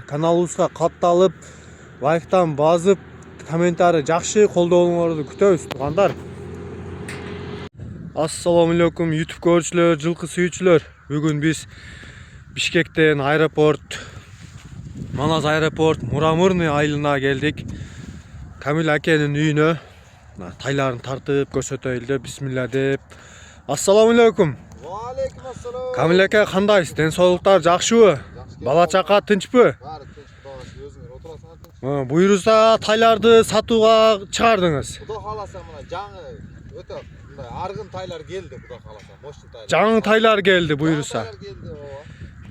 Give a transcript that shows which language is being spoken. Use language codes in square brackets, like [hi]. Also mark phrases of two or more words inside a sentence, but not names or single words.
[ky] Каналыбызга катталып, лайктан басып, комментарий жакшы колдооңорду күтөбүз туугандар. [ar] السلام عليكم [ky] YouTube көрүүчүлөр, жылкы сүйүүчүлөр. Бүгүн биз Бишкектен аэропорт, Маназ аэропорт Muramırny айылына келдик. Камил акенин үйүнө. Тайларын тартып көрсөтөйлү. Bismillah деп. [ar] السلام عليكم. وعليكم السلام. [ky] Kamil aka кандайсыз? Ден соолуктар жакшыбы? Бала чака тынчпы? Баары тынч, Кудайга шүгүр, өзүңөр отурасыңар тынч. Буйруса тайларды сатууга чыгардыңыз. Кудай кааласа мына жаңы өтө мындай аргын тайлар келди, Кудай кааласа. Мощный тайлар. Жаңы тайлар келди буйруса. Тайлар келди, ооба.